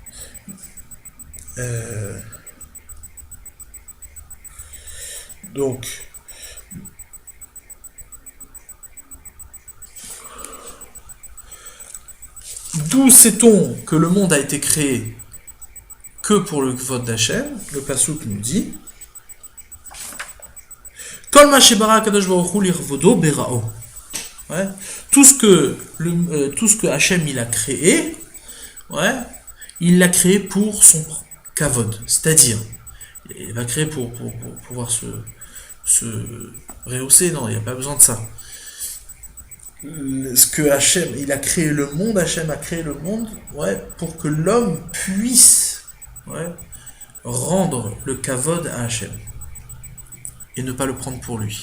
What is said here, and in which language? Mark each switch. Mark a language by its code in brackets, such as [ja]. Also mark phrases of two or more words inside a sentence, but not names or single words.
[fr] Donc, d'où sait-on que le monde a été créé que pour le vote d'Hachem? Le Passouk nous dit [he] כל מה שברא קדוש ברוך הוא לכבודו בראו. [fr] Ouais. Tout ce que Hachem il a créé, ouais, il l'a créé pour son kavod, c'est-à-dire il va créer pour pouvoir se rehausser, non, il n'y a pas besoin de ça. Ce que Hachem, il a créé le monde, Hachem a créé le monde, ouais, pour que l'homme puisse, ouais, rendre le kavod à Hachem et ne pas le prendre pour lui.